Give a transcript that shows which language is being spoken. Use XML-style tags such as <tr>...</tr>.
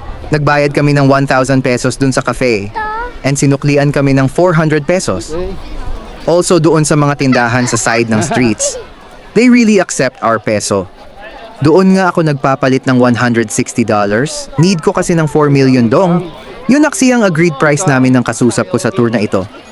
<tl>Nagbayad kami ng 1,000 pesos dun sa cafe and sinuklian kami ng 400 pesos. Also doon sa mga tindahan sa side ng streets.</tl> <en>They really accept our peso.</en> <tl>Doon nga ako nagpapalit ng $160. Need ko kasi ng 4 million dong. Yun aksi ang agreed price namin ng kasusap ko sa tour na ito.</tl>